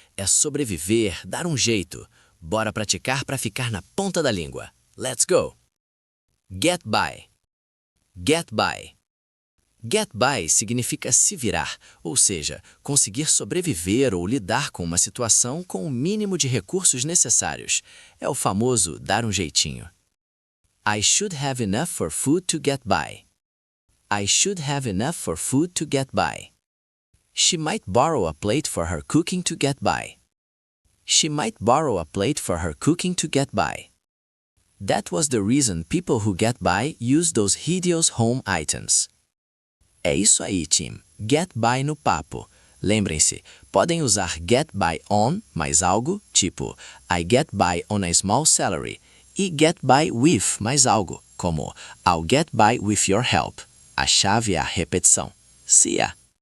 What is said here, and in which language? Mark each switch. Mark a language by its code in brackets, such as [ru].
[pt] É sobreviver, dar um jeito. Bora praticar para ficar na ponta da língua. [en] Let's go! Get by. Get by. [pt] Get by significa se virar, ou seja, conseguir sobreviver ou lidar com uma situação com o mínimo de recursos necessários. É o famoso dar um jeitinho. [en] I should have enough for food to get by. I should have enough for food to get by. She might borrow a plate for her cooking to get by. She might borrow a plate for her cooking to get by. That was the reason people who get by use those hideous home items. [pt] É isso aí, team. Get by no papo. Lembrem-se, podem usar get by on mais algo, tipo [en] I get by on a small salary, [pt] e get by with mais algo, como [en] I'll get by with your help. [pt] A chave é a repetição. [en] See ya!